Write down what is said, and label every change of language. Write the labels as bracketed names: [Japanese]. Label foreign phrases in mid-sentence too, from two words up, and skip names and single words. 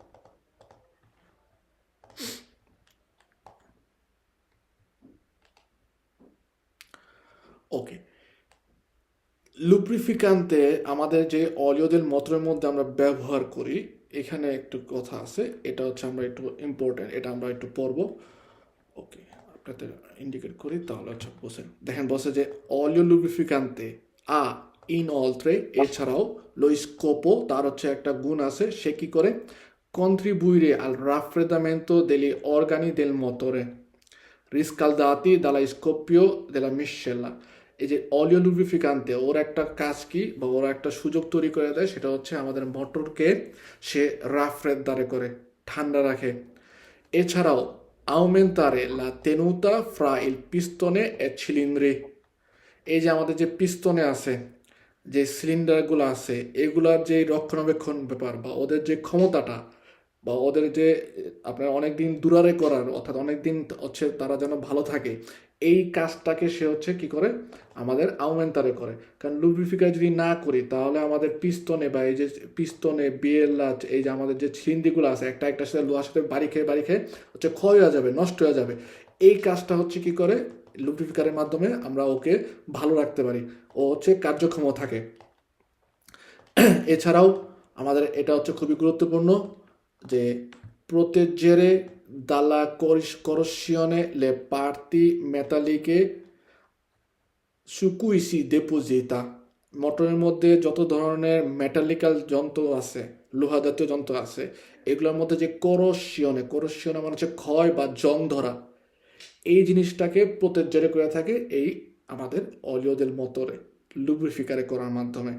[Bangla] ওকে, লুব্রিফিকান্তে আমাদের যে [Italian] olio del motore [Bangla] মধ্যে আমরা ব্যবহার করি, এখানে একটু কথা আছে, এটা হচ্ছে আমরা একটু ইম্পর্টেন্ট, এটা আমরা একটু পড়ব। ওকে, আপনাদের ইন্ডিকেট করি তাহলে হচ্ছে বসে দেখেন, বসে যে [Italian] olio lubrificante e inoltre, [Bangla] এছাড়াও [Italian] lo scopo, [Bangla] তার হচ্ছে একটা গুণ আছে, সে কি করে [Italian] contribuire al raffreddamento degli organi del motore riscaldati dalla scoppio della miscela। [Bangla] এই যে [Italian] olio lubrificante [Bangla] ওর একটা কাজ কি বা ওরা একটা সুযোগ তৈরি করে দেয়, সেটা হচ্ছে আমাদের মোটরকে সে রাফ্রেদারে করে, ঠান্ডা রাখে। [Italian] এছাড়াও aumentare la tenuta fra il pistone e cilindri, [Bangla] এই যে আমাদের যে পিস্তনে আছে, যে সিলিন্ডারগুলো আছে, এগুলার যে রক্ষণাবেক্ষণ ব্যাপার বা ওদের যে ক্ষমতাটা বা ওদের যে আপনার অনেক দিন দুরারে করার, অর্থাৎ অনেক দিন হচ্ছে তারা যেন ভালো থাকে, এই কাজটাকে সে হচ্ছে কি করে আমাদের আউমেন্টারে করে। কারণ লুব্রিফিকার যদি না করি তাহলে আমাদের পিস্তনে বা এই যে [Italian] pistone biella, [Bangla] এই যে আমাদের যে ছিলিন্দিগুলো আছে, একটা একটার সাথে লোহার সাথে বাড়ি খেয়ে হচ্ছে ক্ষয় হয়ে যাবে, নষ্ট হয়ে যাবে। এই কাজটা হচ্ছে কি করে লুব্রিফিকারের মাধ্যমে আমরা ওকে ভালো রাখতে পারি, ও হচ্ছে কার্যক্ষম থাকে। এছাড়াও আমাদের এটা হচ্ছে খুবই গুরুত্বপূর্ণ যে [Italian] proteggere dalla corrosione le parti metalliche su cui si deposita। [Bangla] মোটরের মধ্যে যত ধরনের মেটালিক্যাল যন্ত্র আছে, লোহা জাতীয় যন্ত্র আছে, এগুলোর মধ্যে যে করোশিয়নে মানে হচ্ছে ক্ষয় বা জং ধরা, এই জিনিসটাকে প্রোটেজেরে করে থাকে এই আমাদের [Italian] olio del motore [Bangla] লুব্রিফিকারে করার মাধ্যমে।